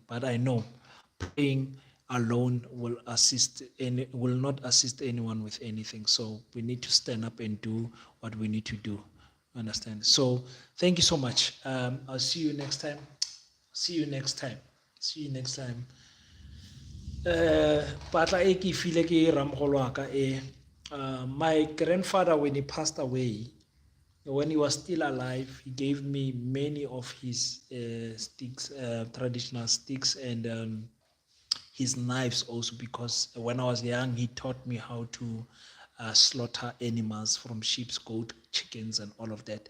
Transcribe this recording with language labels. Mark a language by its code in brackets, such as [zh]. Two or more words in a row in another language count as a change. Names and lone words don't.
[en] But I know praying alone will not assist anyone with anything. So we need to stand up and do what we need to do. Understand? So thank you so much. I'll see you next time. See you next time. See you next time. [tn] Patla e ke file ke ramogolo wa ka [en] my grandfather, when he passed away, when he was still alive, he gave me many of his sticks, traditional sticks, and his knives also, because when I was young, he taught me how to slaughter animals from sheep, goat, chickens, and all of that.